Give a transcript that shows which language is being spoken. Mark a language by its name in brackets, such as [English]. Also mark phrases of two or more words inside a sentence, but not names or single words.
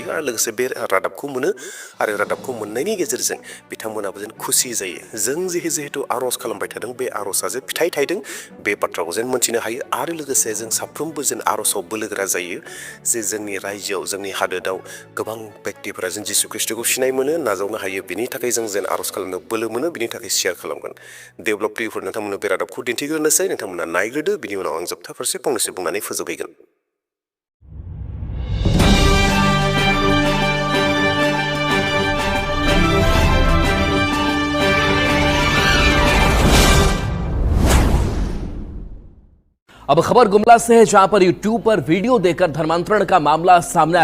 [Bodo] आरो लोगोसे बे रादाबखौ मोनो आरो रादाबखौ मोननायनि गेजेरजों बिथांमोनाबो जेन खुसि जायो जों जिहेतु आर'ज खालामबाय थादों बे आर'जआ जे फिथाइ थायदों बे बाथ्राखौ जेन मोनथिनो हायो आरो लोगोसे जों साफ्रोमबो जेन आर'जआव बोलोगोरा जायो जे जोंनि रायजोआव जोंनि हादोराव गोबां व्यक्तिफोरा जेन जिसु ख्रिस्टखौ सिनाय मोनो नाजावनो हायो बिनि थाखाय जों जेन आर'ज खालामनो बोलो मोनो बिनि थाखाय शेयार खालामगोन डेभेलप प्रियफोर नोंथांमोननो बे रादाबखौ दिन्थिग्रोनोसै नोंथांमोना नायग्रोदो बिनि उनाव आं जोबथा फारसे फंनैसो बुंनानै फोजोबहैगोन [Hindi] अब खबर गुमला से है जहां पर यूट्यूब पर वीडियो देकर धर्मांतरण का मामला सामने